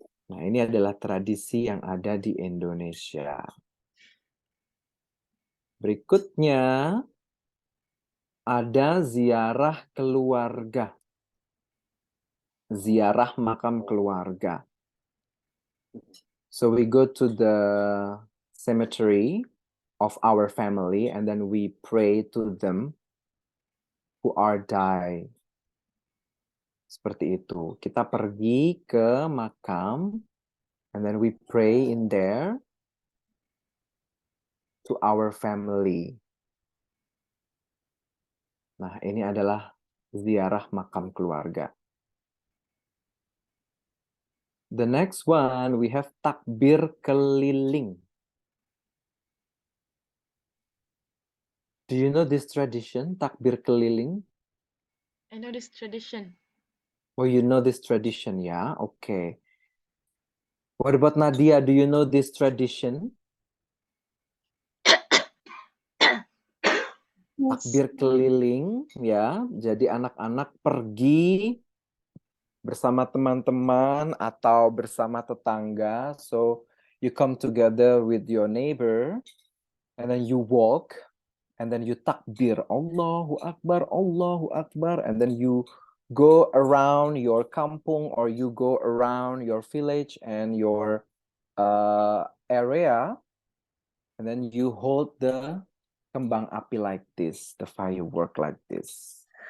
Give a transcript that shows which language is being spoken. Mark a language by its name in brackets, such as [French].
[Indonesian] Nah, ini adalah tradisi yang ada di Indonesia. Berikutnya ada ziarah keluarga. Ziarah makam keluarga. [English] So we go to the cemetery of our family and then we pray to them who are died. [Indonesian] Seperti itu. Kita pergi ke makam [English] and then we pray in there to our family. [Indonesian] Nah, ini adalah ziarah makam keluarga. [English] The next one, we have takbir keliling. Do you know this tradition, takbir keliling? I know this tradition. Oh, you know this tradition, ya? Okay. What about Nadia? Do you know this tradition? [Indonesian] Takbir keliling, ya. Jadi anak-anak pergi bersama teman-teman atau bersama tetangga. [English] So you come together with your neighbor and then you walk and then you takbir, Allahu Akbar, and then you go around your kampung or you go around your village and your area, and then you hold the kembang api like this, the firework like this.